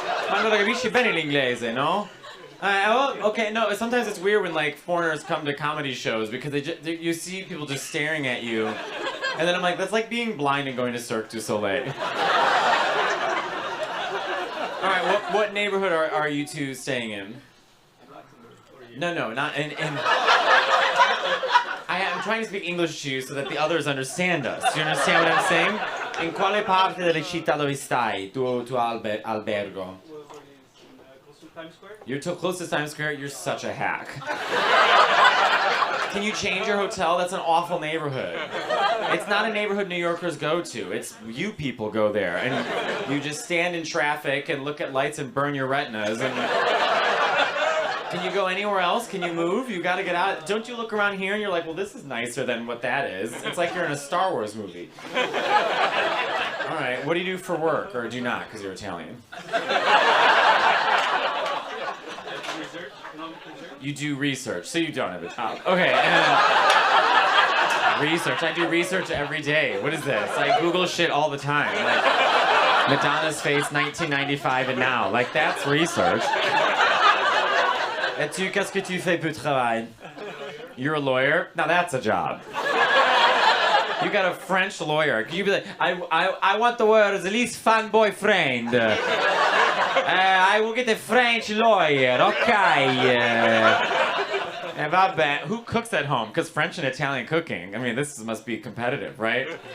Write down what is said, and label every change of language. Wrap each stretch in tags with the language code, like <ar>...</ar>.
<it>Ma allora capisci bene l'inglese, no?</it> <en>Okay, no, sometimes it's weird when like foreigners come to comedy shows because you see people just staring at you. And then I'm like, that's like being blind and going to Cirque du Soleil. All right, what neighborhood are you two staying in? No, not in. I'm trying to speak English to you so that the others understand us. Do you understand what I'm saying?</en> <it>In quale parte della città dove stai? Tuo albergo?</it> <en>Close to Times Square. You're close to Times Square. You're such a hack. Can you change your hotel? That's an awful neighborhood. It's not a neighborhood New Yorkers go to. It's you people go there, and you just stand in traffic and look at lights and burn your retinas. And can you go anywhere else? Can you move? You gotta get out. Don't you look around here and you're like, well, this is nicer than what that is. It's like you're in a Star Wars movie. All right, what do you do for work, or do you not, because you're Italian? Research, economic research. You do research, so you don't have a job. Okay. Research. I do research every day. What is this? I Google shit all the time. Like Madonna's face, 1995 and now. Like, that's research.</en> <fr>Et tu, qu'est-ce que tu fais pour travail?</fr> <en>You're a lawyer? Now that's a job. You got a French lawyer. Can you be like, I want the word at least fan boyfriend. I will get the French lawyer, okay. Vabbè, who cooks at home? Because French and Italian cooking, I mean, this must be competitive, right?</en>